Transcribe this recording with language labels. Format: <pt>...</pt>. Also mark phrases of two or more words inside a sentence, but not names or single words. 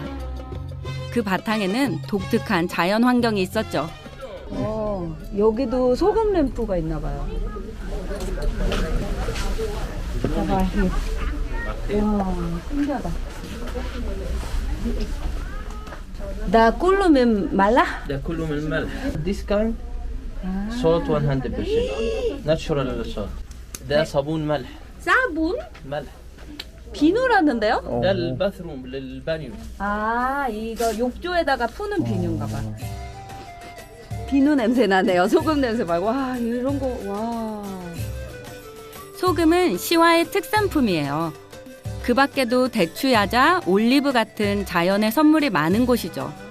<ko>그 바탕에는 독특한 자연 환경이 있었죠. 여기도 소금 램프가 있나 봐요. 와, 신기하다. 다 꿀로 면 말라?</ko> <ar>ده كله من الملح.</ar> <en>This kind salt 100%. Natural salt.</en> <ar>ده صابون ملح.</ar> <ko>사분?</ko> <ar>ملح.</ar> <ko>비누라는데요?</ko> <ar>ده الباثروم للبانيو.</ar> <ko>이거 욕조에다가 푸는 비누인가 봐. 비누 냄새 나네요. 소금 냄새 말고. 와, 이런 거. 와. 소금은 시와의 특산품이에요. 그 밖에도 대추야자, 올리브 같은 자연의 선물이 많은 곳이죠.</ko>